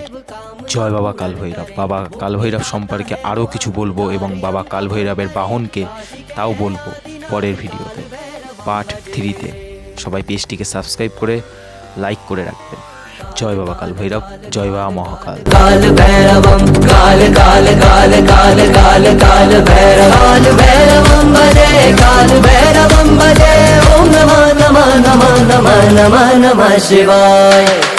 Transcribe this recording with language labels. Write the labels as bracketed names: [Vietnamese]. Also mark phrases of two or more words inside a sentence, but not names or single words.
[Bangla] জয় বাবা কাল ভৈরব। বাবা কাল ভৈরব সম্পর্কে আরও কিছু বলবো এবং বাবা কাল ভৈরবের বাহনকে তাও বলবো পরের ভিডিওতে, পার্ট 3-তে। সবাই পেজটিকে সাবস্ক্রাইব করে লাইক করে রাখবেন। জয় বাবা কাল ভৈরব, জয় বাবা মহাকাল। [Sanskrit] काल भैरवं काल काल काल काल काल काल भैरवं भजे काल भैरवं भजे ओम नमः नमः नमः नमः नमः नमः शिवाय।